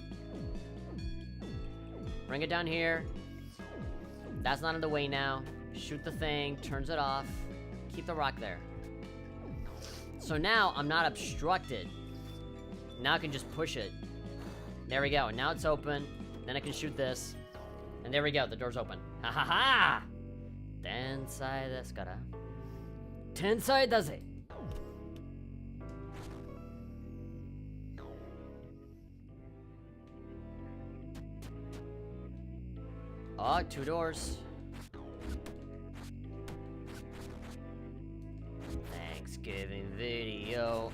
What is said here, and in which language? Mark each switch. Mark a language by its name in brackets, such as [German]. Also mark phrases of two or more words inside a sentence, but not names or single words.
[English] Bring it down here. That's not in the way now. Shoot the thing, turns it off. Keep the rock there. So now I'm not obstructed. Now I can just push it. There we go. Now it's open. Then I can shoot this. And there we go. The door's open. Ha ha ha! [Japanese] 天才ですから。天才だぜ. [English] Oh, 2 doors. Thanksgiving video.